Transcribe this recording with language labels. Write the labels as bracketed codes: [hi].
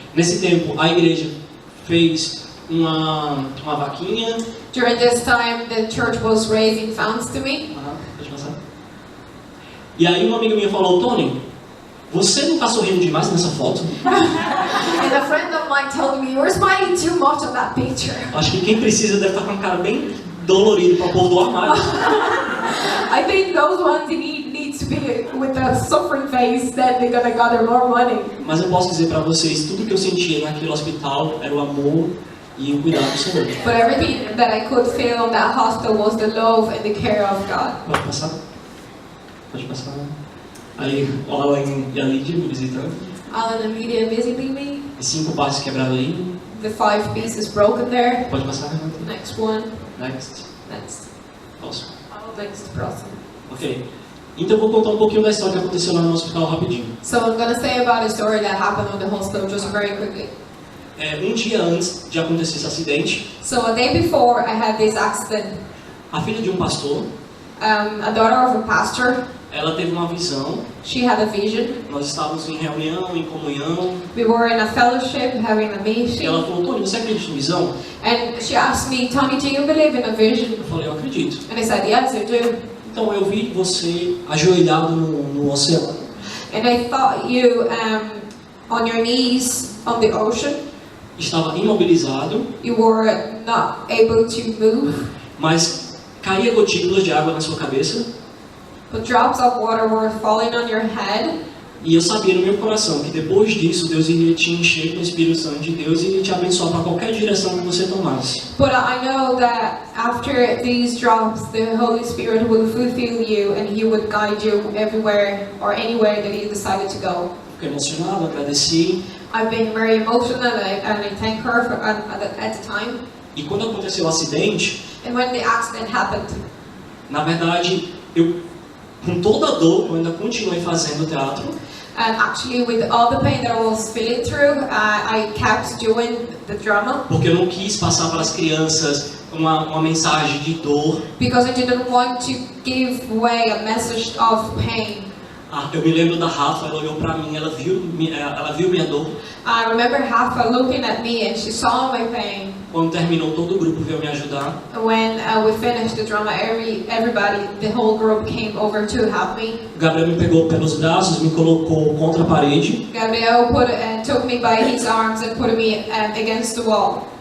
[pt] Nesse tempo, a igreja fez uma vaquinha. [en] during this time the church was raising funds to me. [pt] Pode passar. E aí uma amiga minha falou: Tony, você não está sorrindo demais nessa foto? [en] And a friend of mine told me, you're smiling too much on that picture. [pt] Acho que quem precisa deve estar com a cara bem dolorida para pôr do armário. [en] I think those ones need to be with a suffering face that they're gonna gather more money. [pt] Mas eu posso dizer para vocês, tudo que eu sentia naquele hospital era o amor e o cuidado do Senhor. [en] But everything that I could feel in that hospital was the love and the care of God. [pt] Pode passar? Pode passar. Aí o Alan e a Lídia me visitando. [en] Alan and Lydia visiting me. [pt] E 5 partes quebradas aí. [en] The 5 pieces broken there. [pt] Pode passar, Renata? [en] Next one. Next. Next. [pt] Próximo. [en] Next person. Ok. [pt] Então eu vou contar um pouquinho da história que aconteceu lá no hospital rapidinho. [en] So I'm gonna say about a story that happened on the hospital just very quickly. [pt] Um dia antes de acontecer esse acidente, [en] So a day before I had this accident, [pt] a filha de um pastor, [en] a daughter of a pastor, [pt] ela teve uma visão. [en] she had a vision. [pt] Nós estávamos em reunião, em comunhão. [en] We were in a fellowship having a [pt] E [en] meeting. [pt] ela falou: Tony, você acredita em visão? [en] And she asked me, Tony, do you believe in a vision? [pt] Eu falei: eu acredito. [en] And I said, yes, I do. [pt] Então eu vi você ajoelhado no oceano. [en] And I thought you on your knees on the ocean. [pt] Estava imobilizado, [en] You were not able to move, [pt] mas caía gotículas de água na sua cabeça. [en] but drops of water were falling on your head. [pt] E eu sabia no meu coração que depois disso Deus iria te encher com o Espírito Santo de Deus e iria te abençoar para qualquer direção que você tomasse. [en] But I know that after these drops, the Holy Spirit will fulfill you and He would guide you everywhere or anywhere that you decided to go. [pt] Fiquei emocionado, agradeci. [en] I've been very emotional and I thank her for, at the time. [pt] E quando aconteceu o acidente, [en] And when the accident happened, [pt] na verdade, eu, com toda a dor, eu ainda continuei fazendo teatro. [en] and actually with all the pain that I was feeling through, I kept doing the drama. [pt] Porque eu não quis passar para as crianças uma mensagem de dor. [en] Because I didn't want to give away a message of pain. [pt] Eu me lembro da Rafa, ela olhou para mim, ela viu minha dor. [en] I remember Rafa looking at me and she saw my pain. [pt] Quando terminou, todo o grupo veio me ajudar. [en] When we finished the drama, everybody, the whole group came over to help me. [pt] Gabriel me pegou pelos braços, me colocou contra a parede. [en] Gabriel took me by his arms and put me against the wall.